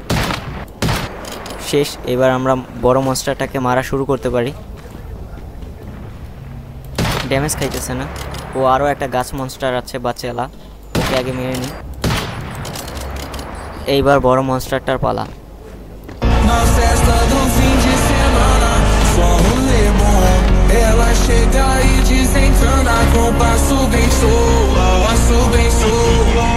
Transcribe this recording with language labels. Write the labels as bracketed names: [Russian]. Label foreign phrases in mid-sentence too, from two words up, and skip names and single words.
[Bangla] শেষ। এবার আমরা বড় মনস্টারটাকে মারা শুরু করতে পারি। ড্যামেজ খাইতেছে না। ও আরও একটা গাছ মনস্টার আছে বা চেলা, ওকে আগে মেরে নিই। এইবার বড় মনস্টারটার পালা। [Portuguese] Na festa do fim de semana, só rolê bom. Ela chega e desencana com passo bem solto.